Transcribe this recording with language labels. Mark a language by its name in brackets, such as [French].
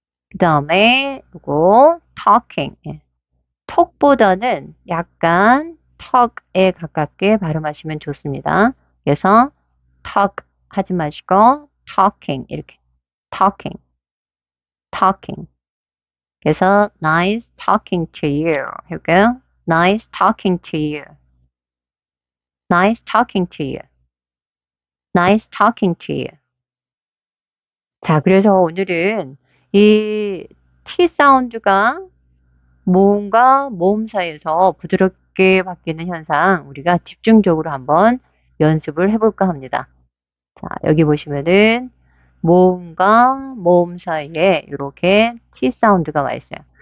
[Korean] 그 다음에 요거 talking. 예. 톡보다는 약간 턱에 가깝게 발음하시면 좋습니다. 그래서 talk 하지 마시고 talking 이렇게 talking, talking. 그래서 [English] nice talking to you [Korean] 해볼까요? [English] nice talking to you, nice talking to you, nice talking to you. [Korean] 자, 그래서 오늘은 이 T 사운드가 모음과 모음 사이에서 부드럽게 바뀌는 현상 우리가 집중적으로 한번 연습을 해볼까 합니다. 자, 여기 보시면은 모음과 모음 사이에 이렇게 T 사운드가 와 있어요.